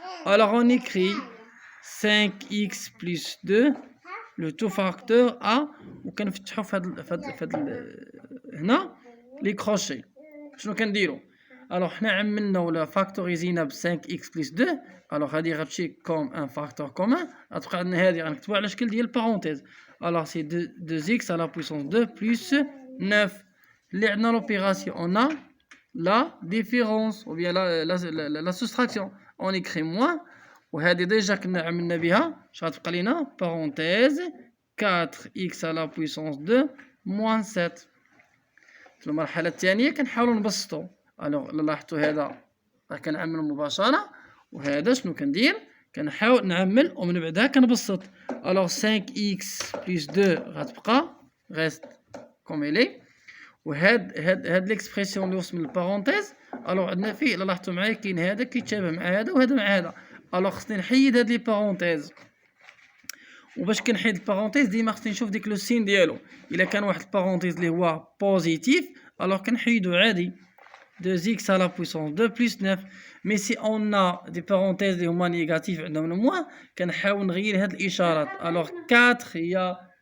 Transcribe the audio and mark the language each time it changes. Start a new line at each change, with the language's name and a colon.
French: الوغ اون écrit 5x plus 2 le tout facteur A
Arabic: وكنفتحو في هاد هنا لي كروشي. شنو كنديرو؟ الوغ حنا عملنا ولا فاكتوريزينا ب 5x plus 2. الوغ هادي غتمشي كوم ان فاكتور كومون غتبقى عندنا هادي غنكتبوها على شكل ديال بارونتيز.
French: الوغ سي 2x à la puissance 2 plus 9.
Arabic: اللي عندنا
French: l'opération on a la différence ou bien la soustraction. On écrit moins
Arabic: وهذه ديجا كنا عملنا بها. اش غتبقى لينا؟ بارونتيز
French: 4x à la puissance 2 moins 7.
Arabic: في المرحلة الثانية كنحاولوا نبسطوا. الوغ لاحظتوا هذا راه كنعمل مباشرة وهذا شنو كندير؟ كنحاول نعمل ومن بعدها كنبسط.
French: الوغ 5x plus 2 غتبقى reste comme elle est
Arabic: هاد ليكسبرسيون اللي وسط من البارونتيز الوغ عندنا فيه الا لاحظتوا معايا كاين هذا كيتشابه مع هذا وهذا مع هذا الوغ خصني نحيد هاد لي بارونتيز وباش كنحيد البارونتيز ديما خصني نشوف ديك لو سين ديالو الا كان واحد البارونتيز اللي هو بوزيتيف الوغ كنحيدو عادي
French: 2x à la puissance 2 plus 9 mais si on a des parenthèses
Arabic: اللي هما نيجاتيف عندهم الموان كنحاول نغير هاد الاشارات الوغ 4 هي